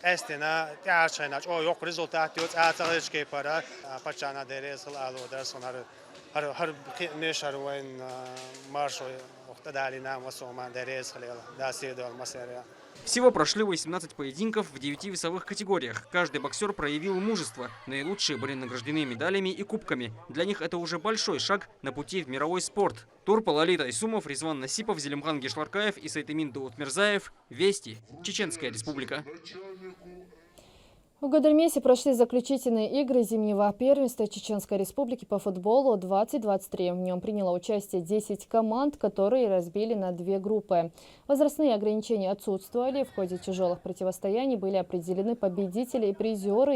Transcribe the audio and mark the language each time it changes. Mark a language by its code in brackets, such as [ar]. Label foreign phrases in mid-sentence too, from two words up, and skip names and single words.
[ru] Всего прошли 18 поединков в 9 весовых категориях. Каждый боксер проявил мужество. Наилучшие были награждены медалями и кубками. Для них это уже большой шаг на пути в мировой спорт. Турпал Али Тайсумов, Резван Насипов, Зелимхан Гешларкаев и Сайтамин Даутмирзаев. Вести. Чеченская республика. В Гудермесе прошли заключительные игры зимнего первенства Чеченской республики по футболу 2023. В нем приняло участие 10 команд, которые разбили на 2 группы. Возрастные ограничения отсутствовали. В ходе тяжелых противостояний были определены победители и призеры.